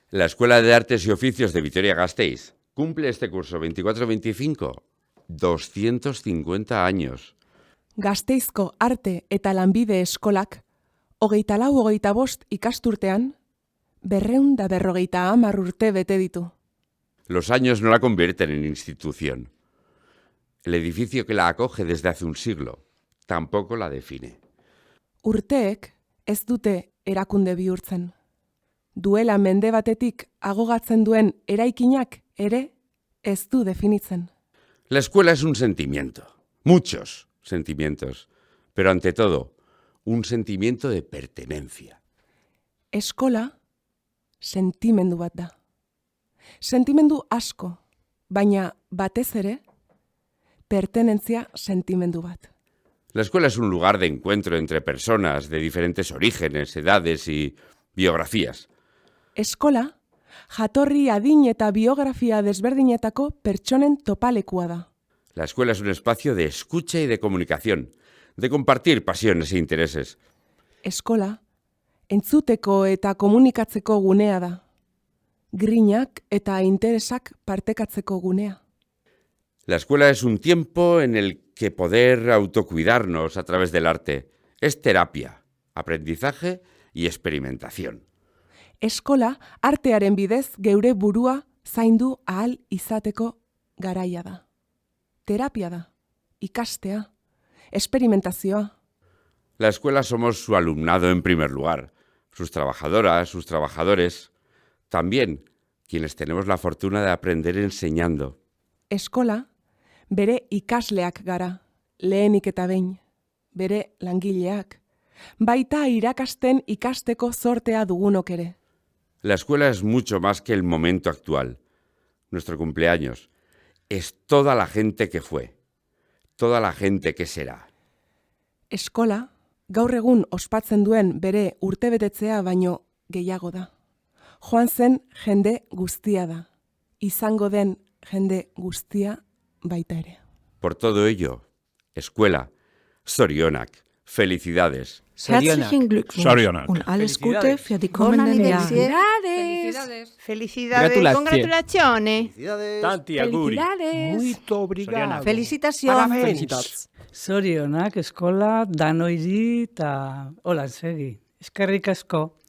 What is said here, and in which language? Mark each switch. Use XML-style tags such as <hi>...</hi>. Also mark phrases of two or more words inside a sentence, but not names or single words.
<es>La Escuela de Artes y Oficios de Vitoria-Gasteiz cumple este curso 24-25 250 años.</es> <eu>Gasteizko Arte eta Lanbide Eskolak 24-25 ikasturtean 250 urte bete ditu.</eu> <es>Los años no la convierten en institución. El edificio que la acoge desde hace un siglo tampoco la define.</es> <eu>Urteek ez dute erakunde bihurtzen. Duela mende batetik agogatzen duen eraikinak ere ez du definitzen.</eu> <es>La escuela es un sentimiento, muchos sentimientos, pero ante todo, un sentimiento de pertenencia.</es> <eu>Eskola sentimendu bat da. Sentimendu asko, baina batez ere, pertenentzia sentimendu bat.</eu> <es>La escuela es un lugar de encuentro entre personas de diferentes orígenes, edades y biografías.</es> <eu>Eskola, jatorri, adin eta biografia desberdinetako pertsonen topalekua da.</eu> <es>La escuela es un espacio de escucha y de comunicación, de compartir pasiones e intereses.</es> <eu>Eskola, entzuteko eta komunikatzeko gunea da. Grinak eta interesak partekatzeko gunea.</eu> <es>La escuela es un tiempo en el que poder autocuidarnos a través del arte es terapia, aprendizaje y experimentación.</es> <eu>Eskola, artearen bidez geure burua zaindu ahal izateko garaia da. Terapia da, ikastea, experimentazioa.</eu> <es>La escuela somos su alumnado en primer lugar, sus trabajadoras, sus trabajadores, también quienes tenemos la fortuna de aprender enseñando.</es> <eu>Eskola, bere ikasleak gara, lehenik eta behin, bere langileak, baita irakasten ikasteko zortea dugunok ere.</eu> <es>La escuela es mucho más que el momento actual. Nuestro cumpleaños es toda la gente que fue, toda la gente que será.</es> <eu>Eskola, gaur egun ospatzen duen bere urtebetetzea baino gehiago da. Joan zen jende guztia da. Izango den jende guztia baita ere.</eu> <es>Por todo ello, escuela, zorionak, felicidades.</es> <de>Herzlichen Glückwunsch</de> <eu>Sorionak.</eu> <de>und alles Gute für die kommenden Jahre.</de> <es>Felicidades. Felicidades.</es> <it>Congratulazioni. Tanti auguri.</it> <pt>Muito obrigado.</pt> <it>Felicitazioni.</it> <eu>Zorionak eskola danoiri eta hola segi. Eskerrik asko.</eu>